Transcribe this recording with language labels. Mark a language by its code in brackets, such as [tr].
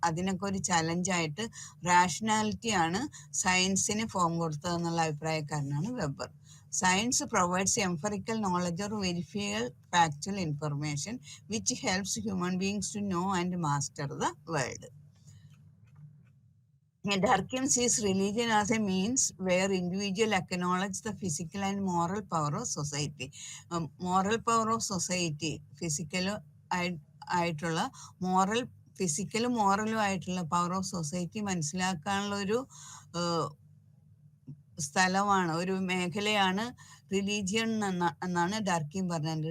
[ml] അതിനൊക്കെ ഒരു ചലഞ്ചായിട്ട് റാഷണാലിറ്റിയാണ് സയൻസിന് form കൊടുത്തതെന്നുള്ള അഭിപ്രായക്കാരനാണ് weber. [en] Science provides empirical knowledge or verifiable factual information which helps human beings to know and master the world. Durkheim sees religion as a means where individual acknowledge the physical and moral power of society. Moral power of society, physical [ml] ആയിട്ടുള്ള ഫിസിക്കലും മോറലും ആയിട്ടുള്ള power of society മനസ്സിലാക്കാനുള്ള ഒരു സ്ഥലമാണ്, ഒരു മേഖലയാണ് religion എന്നാണ് ഡർക്കീം പറഞ്ഞത്.